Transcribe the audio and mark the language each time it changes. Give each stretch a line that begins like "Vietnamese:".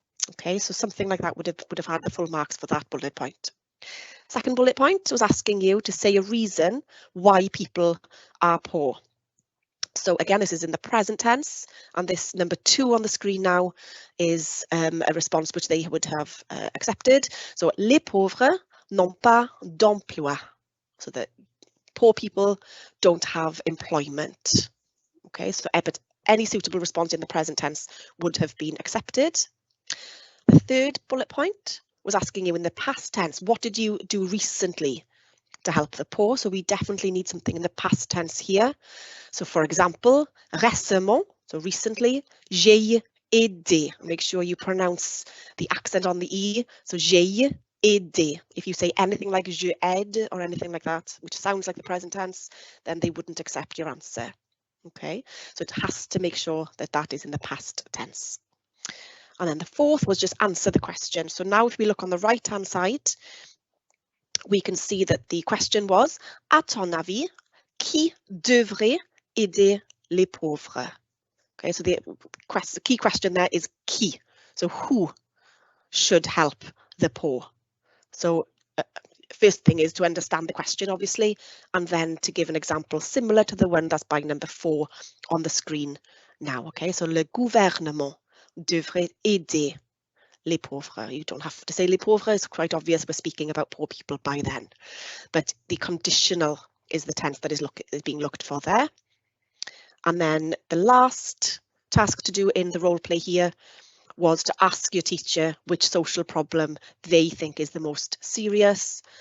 English: Okay, so something like that would have had the full marks for that bullet point. Second bullet point was asking you to say a reason why people are poor. So again, this is in the present tense, and this number 2 on the screen now is a response which they would have accepted. So
French: les pauvres n'ont pas d'emploi.
English: So that poor people don't have employment. Okay, so but any suitable response in the present tense would have been accepted. The third bullet point was asking you in the past tense, what did you do recently to help the poor? So we definitely need something in the past tense here. So for example,
French: récemment,
English: so recently,
French: j'ai aidé.
English: Make sure you pronounce the accent on the E. So
French: j'ai aidé.
English: If you say anything like
French: je aide
English: or anything like that, which sounds like the present tense, then they wouldn't accept your answer. Okay, so it has to make sure that that is in the past tense. And then the fourth was just answer the question. So now if we look on the right hand side, we can see that the question was,
French: à ton avis, qui devrait aider les pauvres?
English: Okay, so the key question there is qui. So who should help the poor? So first thing is to understand the question, obviously, and then to give an example similar to the one that's by number 4 on the screen now. Okay, so
French: le gouvernement devrait aider les pauvres.
English: You don't have to say
French: les pauvres,
English: it's quite obvious we're speaking about poor people by then. But the conditional is the tense that is being looked for there. And then the last task to do in the role play here was to ask your teacher which social problem they think is the most serious.